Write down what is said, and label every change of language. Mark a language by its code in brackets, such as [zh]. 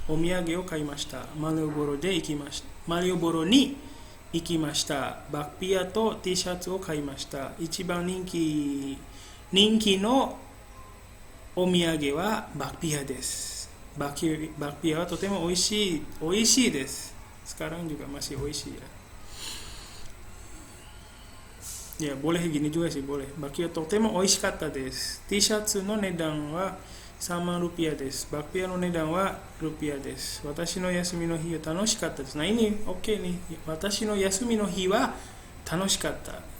[ja] お土産を買いました。マリオボロに行きました。バックピアと T シャツを買いました。一番人気のお土産はバックピアです。バックピアはとても美味しいです。 [id] sekarang juga masih [ja] 美味しい [id] ya. Ya, boleh gini juga sih, boleh. [ja] Baki wa totemo oishikatta desu. T-shirts no nedan wa 3万ルピアです。バックピアの値段はルピアです。私の休みの日は楽しかったです。 [id] Nah ini oke nih. [ja] 私の休みの日は楽しかった。